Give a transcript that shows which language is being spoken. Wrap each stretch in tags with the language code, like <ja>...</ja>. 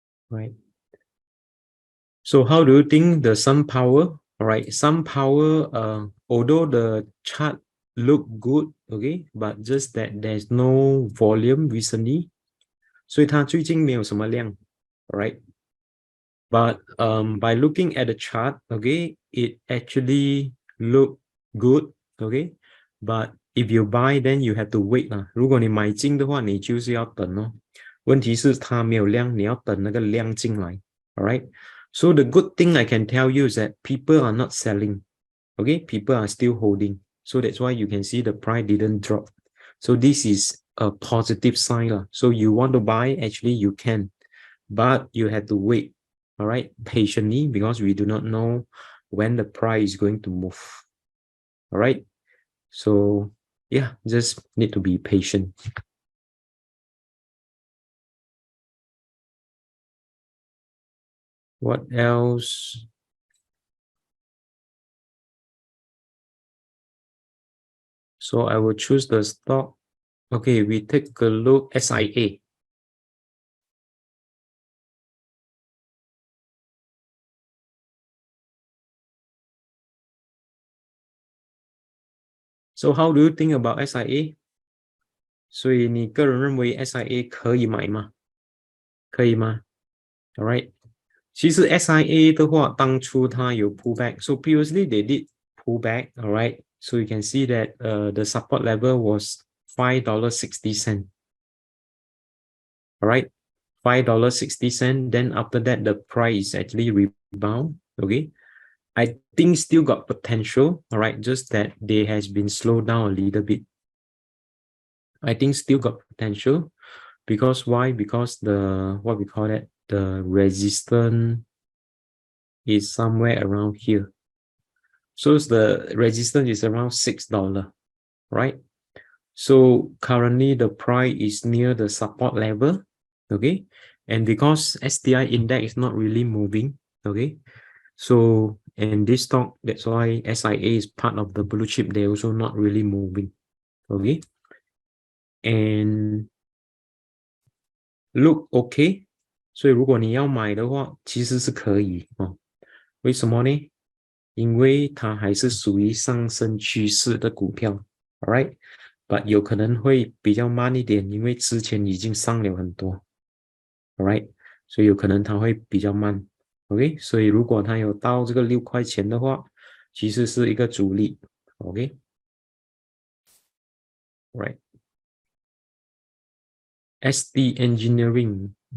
<en>Right. So how do you think the Sun Power? All right, Sun Power, although the chart look good, okay, but just that there's no volume recently.</en> <zh>所以它最近没有什么量, right?</zh> <en>But by looking at the chart, okay, it actually look good, okay. But if you buy, then you have to wait</en> <zh>如果你买进的话，你就是要等哦。问题是它没有量，你要等那个量进来 alright.</zh> <en>So the good thing I can tell you is that people are not selling, okay. People are still holding. So that's why you can see the price didn't drop. So this is a positive sign. So you want to buy, actually you can, but you have to wait, all right, patiently, because we do not know when the price is going to move. All right. So yeah, just need to be patient. What else? So I will choose the stock. Okay, we take a look SIA. So how do you think about SIA?</en> <zh>所以你个人认为 SIA 可以买吗？可以吗？All right. 其实 SIA 的话，当初它有 pullback.</zh> <en>So previously they did pullback. All right. So you can see that the support level was $5.60. All right. $5.60. Then after that, the price actually rebound. Okay. I think still got potential. All right. Just that they has been slowed down a little bit. I think still got potential. Because why? Because the, what we call it, the resistance is somewhere around here. So the resistance is around $6, right? So currently the price is near the support level, okay? And because STI index is not really moving, okay? So, and this stock, that's why SIA is part of the blue chip, they're also not really moving, okay? And look okay.</en> <zh>所以如果你要买的话，其实是可以哦。为什么呢？因为它还是属于上升趋势的股票 ，alright， but 有可能会比较慢一点，因为之前已经上了很多 ，alright， 所以有可能它会比较慢 ，OK， 所以如果它有到这个6块钱的话，其实是一个阻力 ，OK，right，SD Engineering。</zh>